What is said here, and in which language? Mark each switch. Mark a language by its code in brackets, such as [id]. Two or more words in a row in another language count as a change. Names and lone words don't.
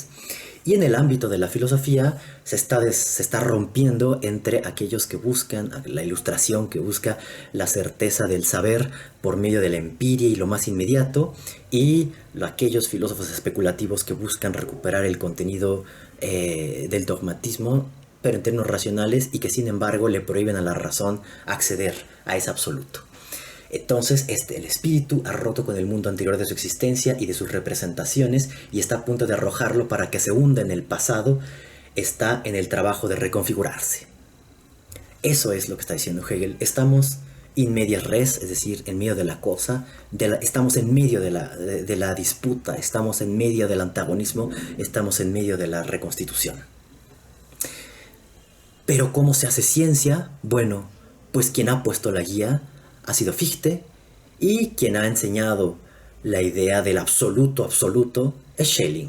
[es] Y en el ámbito de la filosofía se está rompiendo entre aquellos que buscan la Ilustración, que busca la certeza del saber por medio de la empiria y lo más inmediato, y aquellos filósofos especulativos que buscan recuperar el contenido del dogmatismo, pero en términos racionales, y que sin embargo le prohíben a la razón acceder a ese absoluto. Entonces, el espíritu ha roto con el mundo anterior de su existencia y de sus representaciones y está a punto de arrojarlo para que se hunda en el pasado, está en el trabajo de reconfigurarse. Eso es lo que está diciendo Hegel. Estamos [la] in medias res, [es] es decir, en medio de la cosa, estamos en medio de la disputa, estamos en medio del antagonismo, estamos en medio de la reconstitución. Pero ¿cómo se hace ciencia? Bueno, pues quien ha puesto la guía ha sido Fichte, y quien ha enseñado la idea del absoluto es Schelling.